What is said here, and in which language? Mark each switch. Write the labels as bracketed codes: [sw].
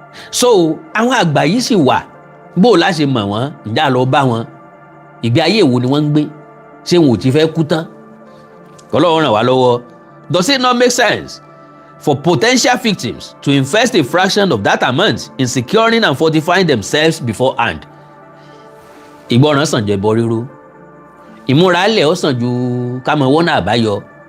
[yo] So àwọn àgbà yìí sì wà, bó o láṣẹ mọ̀ wọ́n, ǹjẹ́ a lọ bá wọn, ìgbé ayé wo ni wọ́n ń gbé, ṣé wọn ò ti fẹ́ kú tán? Ọlọ́run ràn wá lọ́wọ́. [en] Does it not make sense for potential victims to invest a fraction of that amount in securing and fortifying themselves beforehand? [yo] Ìgbọràn sàn jù ẹbọ rírú. Ìmúralẹ̀ ó sàn ju ká mọ wọ́nà àbáyọ.